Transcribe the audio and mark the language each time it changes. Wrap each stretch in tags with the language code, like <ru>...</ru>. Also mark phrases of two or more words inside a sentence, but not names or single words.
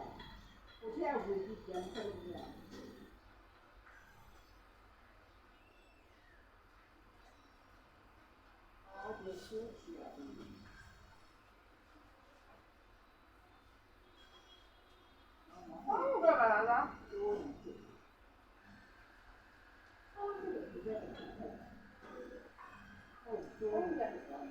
<zh>我现在回去捡对不对？好别休息啊！</zh> <my>ဟုတ်ကဲ့ပါလား</my> <zh>多一点。这个不对，多一点。</zh>